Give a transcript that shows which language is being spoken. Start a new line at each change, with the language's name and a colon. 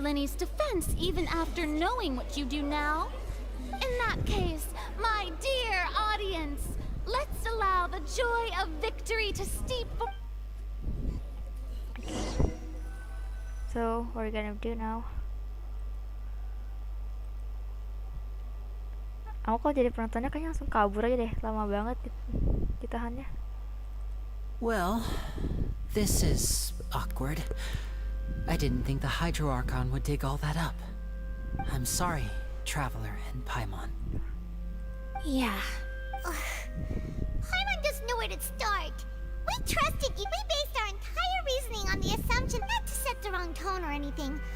English: Linney's defense even after knowing what you do now? In that case, my dear audience, let's allow the joy of victory to steep... So, what are we gonna do now?
Indonesian: Aku kalau jadi penontonnya kayaknya langsung kabur aja deh. Lama banget ditahannya.
English: Well, this is awkward. I didn't think the Hydro Archon would dig all that up. I'm sorry, Traveler and Paimon. Yeah. Paimon doesn't know where to start. We trusted you. We based our entire reasoning on the assumption not to set the wrong tone or anything.